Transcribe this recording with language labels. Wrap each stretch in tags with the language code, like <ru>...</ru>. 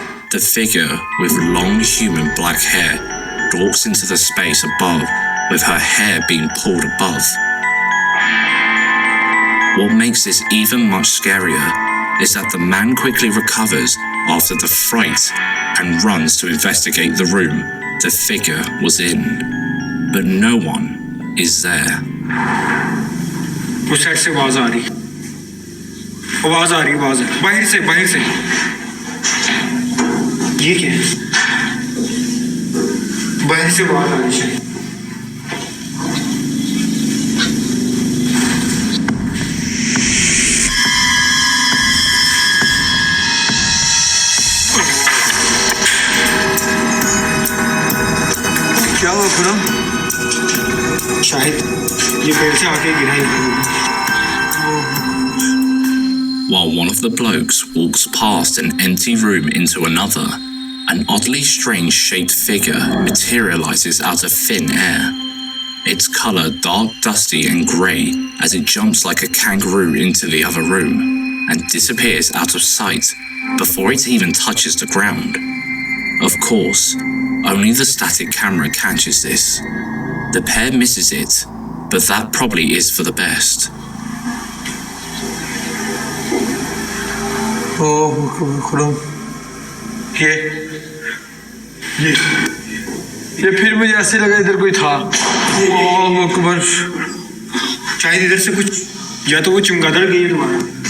<en>The figure, with long human black hair, walks into the space above with her hair being pulled above. What makes this even much scarier is that the man quickly recovers after the fright and runs to investigate the room the figure was in. But no one is there.</en> <hi>उस side से आवाज आ रही, आवाज आ रही, आवाज बाहर से, बाहर से। ये क्या है? बाहर से आवाज आ रही है। क्या हुआ खुरम? शाहिद ये पेड़ से आके गिरा ही।</hi> <en>While one of the blokes walks past an empty room into another, an oddly strange shaped figure materializes out of thin air. Its color dark, dusty and grey as it jumps like a kangaroo into the other room and disappears out of sight before it even touches the ground. Of course, only the static camera catches this. The pair misses it, but that probably is for the best.</en> <hi>ओह खुरम, ये फिर मुझे ऐसे लगा इधर कोई था। ओह अकबर, शायद इधर से कुछ, या तो वो चमगादड़ गई है तुम्हारा।</hi>